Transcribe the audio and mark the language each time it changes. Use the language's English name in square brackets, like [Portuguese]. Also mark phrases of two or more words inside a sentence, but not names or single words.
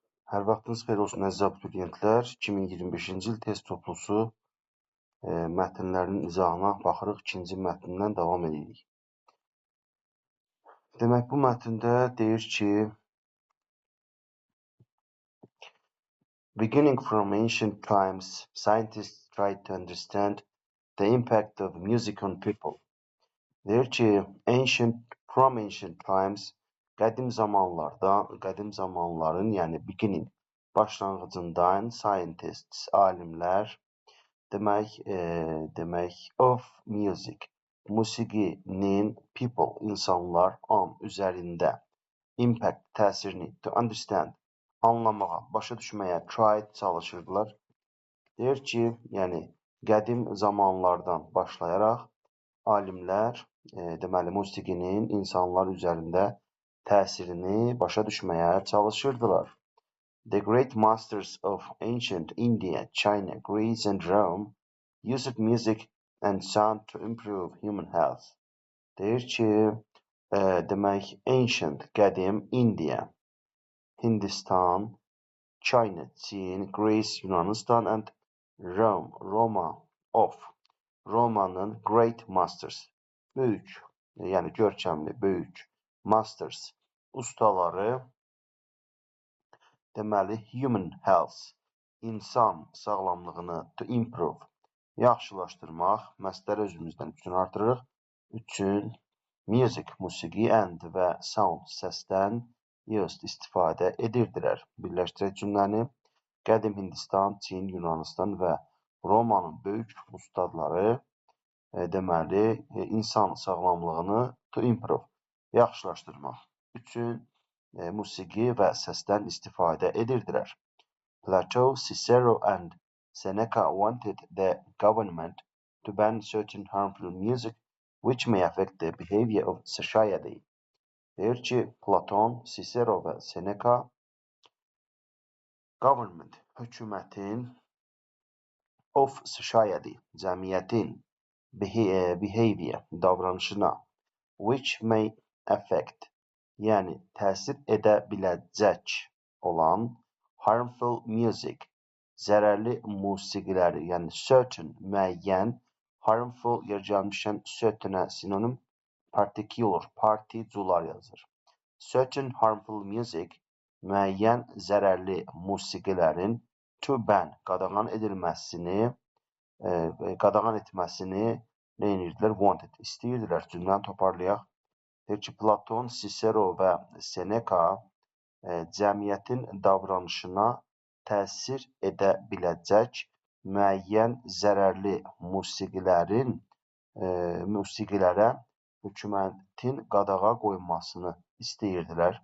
[Azerbaijani] Hər vaxtınız xeyir olsun əziz abituriyentlər. 2025-ci il test toplusu mətnlərinin izahına baxırıq. İkinci mətndən davam edirik. Demək, bu mətndə deyir ki, [English] beginning from ancient times, scientists tried to understand the impact of music on people. [Azerbaijani] Deyir ki, [English] from ancient times, [Azerbaijani] qədim zamanların, yəni beginning, başlanğıcından scientists, alimlər, demək [English] of music, [Azerbaijani] musiqinin people, insanlar, on, üzərində, impact, təsirini, [English] to understand, [Azerbaijani] anlamağa, başa düşməyə, try, çalışırdılar. Deyir ki, yəni qədim zamanlardan başlayaraq alimlər, deməli, musiqinin insanlar üzərində təsirini başa düşməyə çalışırdılar. [English] The great masters of ancient India, China, Greece, and Rome used music and sound to improve human health. [Azerbaijani] Deyir ki, demək, ancient, qədim, India, Hindistan, China, Çin, Greece, Yunanistan, [English] and Rome, Romanın great masters, [Azerbaijani] böyük, yəni görkəmli, böyük, masters, ustaları, deməli, [English] human health, [Azerbaijani] insan sağlamlığını, [English] to improve, [Azerbaijani] yaxşılaşdırmaq, məsdər özümüzdən üçün artırırıq, üçün, music, musiqi, and və sound, səsdən, used, istifadə edirdilər. Birləşdirək cümləni, qədim Hindistan, Çin, Yunanistan və Romanın böyük ustadları, deməli, insan sağlamlığını, [English] to improve, [Azerbaijani] yaxşılaşdırmaq üçün musiqi və səsdən istifadə edirdilər. [English] Plato, Cicero, and Seneca wanted the government to ban certain harmful music which may affect the behavior of society. [Azerbaijani] Deyir ki, Platon, Cicero və Seneca government, hökumətin, of [English] society, cəmiyyətin, behavior, davranışına, which may affect, [Azerbaijani] yəni təsir edə biləcək olan [English] harmful music, [Azerbaijani] zərərli musiqiləri, yəni certain, müəyyən, harmful, yer gəlmişən certain-ə sinonim, [English] particular, particular yazır. Certain harmful music, [Azerbaijani] müəyyən zərərli musiqilərin [English] to ban, [Azerbaijani] qadağan etməsini nə edirdilər? Wanted, istəyirdilər. Cümləni toparlayaq. Deyir ki, Platon, Cicero və Seneca cəmiyyətin davranışına təsir edə biləcək müəyyən zərərli musiqilərə hökumətin qadağa qoymasını istəyirdilər.